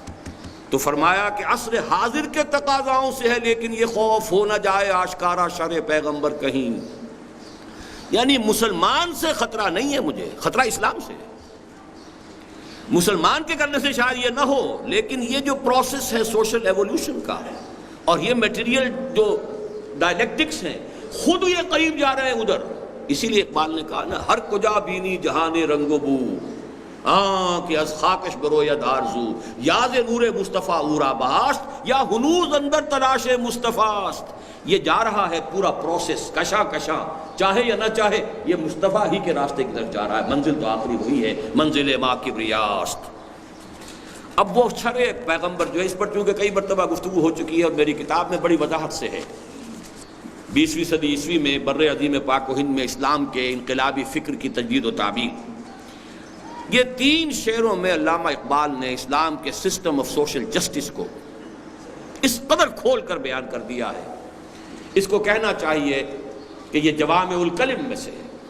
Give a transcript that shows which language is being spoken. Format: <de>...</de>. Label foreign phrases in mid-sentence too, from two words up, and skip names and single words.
<ur>تو فرمایا کہ عصر حاضر کے تقاضاؤں سے ہے لیکن یہ خوف ہو نہ جائے آشکارا شرع پیغمبر کہیں، یعنی مسلمان سے خطرہ نہیں ہے مجھے، خطرہ اسلام سے ہے، مسلمان کے کرنے سے شاید یہ نہ ہو، لیکن یہ جو پروسیس ہے</ur> <en>social evolution</en> <ur>کا، اور یہ میٹیریل جو ڈائلیکٹکس ہیں خود یہ قریب جا رہے ہیں ادھر، اسی لیے اقبال نے کہا نا</ur> <fa>ہر کجا بینی جہان رنگ و بو، کہ از خاکش بروید آرزو، یاز نور مصطفیٰ اورا باست، یا ہنوز اندر تلاش مصطفیٰ است۔</fa> <ur>یہ جا رہا ہے پورا پروسیس کشاں کشاں، چاہے یا نہ چاہے یہ مصطفیٰ ہی کے راستے کی طرف جا رہا ہے، منزل تو آخری وہی ہے،</ur> <fa>منزل ما کبریاست۔</fa> <ur>اب وہ چھڑے پیغمبر جو ہے، اس پر چونکہ کئی مرتبہ گفتگو ہو چکی ہے اور میری کتاب میں بڑی وضاحت سے ہے، 20ویں صدی عیسوی میں بر عظیم پاک و ہند میں اسلام کے انقلابی فکر کی تجدید و تعبیر، یہ 3 شعروں میں علامہ اقبال نے اسلام کے</ur> <en>system of social justice</en> <ur>کو اس قدر کھول کر بیان کر دیا ہے، اس کو کہنا چاہیے کہ یہ</ur> <ar>جوامع الکلم</ar> <ur>میں سے ہے۔</ur>